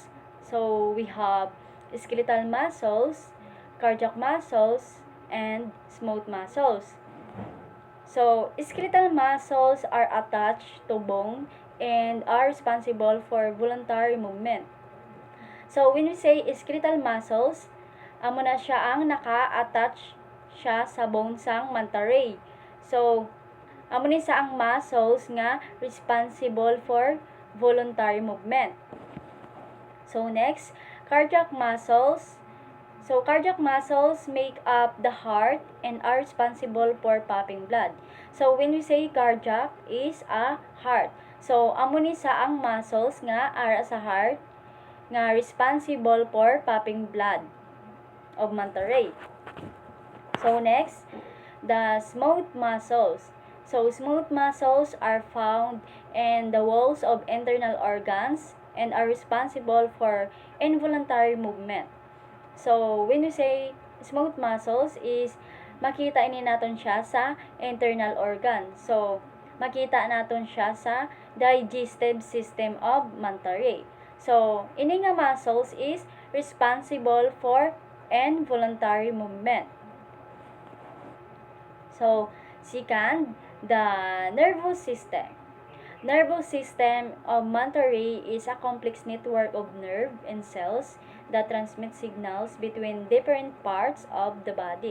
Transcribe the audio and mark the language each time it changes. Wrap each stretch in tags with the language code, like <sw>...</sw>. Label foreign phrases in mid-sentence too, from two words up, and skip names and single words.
<en>So we have skeletal muscles, cardiac muscles, and smooth muscles. So, skeletal muscles are attached to bone and are responsible for voluntary movement. So, when we say skeletal muscles,</en> <hil>amo na siya ang naka-attach siya sa bone sang</hil> <en>manta ray.</en> <hil>So, amo ni sa ang muscles nga</hil> <en>responsible for voluntary movement. So, next, cardiac muscles. So, cardiac muscles make up the heart and are responsible for pumping blood. So, when we say cardiac is a heart. So,</en> <hil>amo ni sa ang muscles nga ara sa heart nga</hil> <en>responsible for pumping blood of manta ray. So, next, the smooth muscles. So, smooth muscles are found in the walls of internal organs and are responsible for involuntary movement. So, when we say smooth muscles is</en> <hil>makita ini naton siya sa</hil> <en>internal organ.</en> <hil>So, makita naton siya sa</hil> <en>digestive system of manta ray. So,</en> <hil>ini nga</hil> <en>muscles is responsible for involuntary movement. So, second, the nervous system. Nervous system of manta ray is a complex network of nerve and cells that transmit signals between different parts of the body.</en>